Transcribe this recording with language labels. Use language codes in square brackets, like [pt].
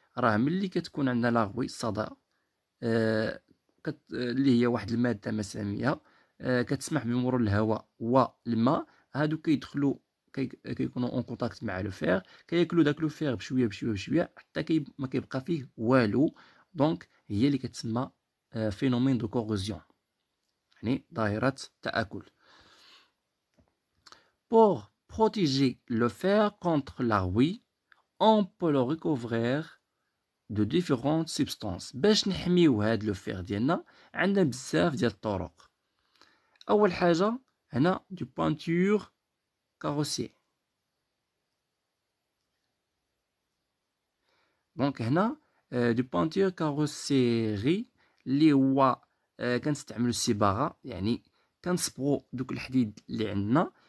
[ar] راه ملي كتكون عندنا لاغوي الصدى اللي هي واحد الماده مساميه كتسمح بمرور الهواء والماء هادو كيدخلوا كيكونوا اون كونتاكت مع لو فير كياكلوا داك لو فير بشويه بشويه بشويه حتى ما كيبقى فيه والو. دونك هي اللي كتسمى [fr] فينومين دو كوروزيون [ar] يعني ظاهره التآكل. [fr] Pour protéger le fer contre la rouille, on peut le recouvrir de différentes substances. [ar] باش نحميو هاد لو فير ديالنا عندنا بزاف ديال الطرق. اول حاجه هنا دو بانتور كاروسير. دونك هنا دو بانتور كاروسيري اللي هو كنستعملو الصباغه يعني كنصبغو دوك الحديد اللي عندنا